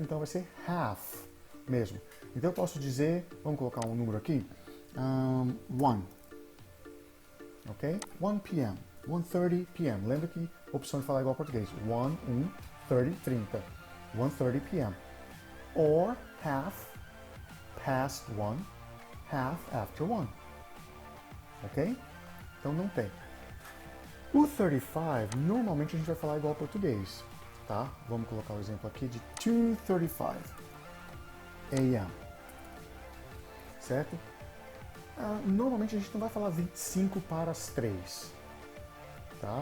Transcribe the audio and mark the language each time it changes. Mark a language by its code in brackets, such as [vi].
[pt] Então vai ser half mesmo. Então eu posso dizer, vamos colocar um número aqui, 1, ok? 1 p.m., 1:30 p.m. Lembra que opção de falar igual ao português, 1, 30, 30, 1:30 p.m. [en] Or half past 1, half after 1, ok? [pt] Então não tem. O 35, normalmente a gente vai falar igual ao português, tá? Vamos colocar o exemplo aqui de 2:35 a.m., certo? Normalmente a gente não vai falar 25 para as 3, tá?